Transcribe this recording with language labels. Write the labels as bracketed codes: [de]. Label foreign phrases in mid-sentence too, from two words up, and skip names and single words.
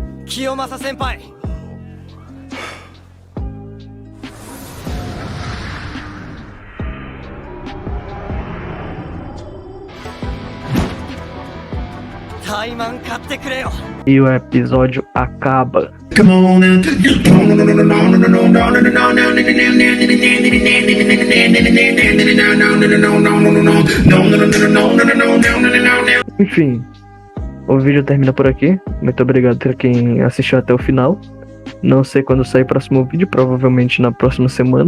[ja] 清正先輩。タイマン買ってくれよ。 [pt] E o episódio acaba. [en] Come on now. [pt] Enfim, o vídeo termina por aqui. Muito obrigado por quem assistiu até o final. Não sei quando sair o próximo vídeo, provavelmente na próxima semana.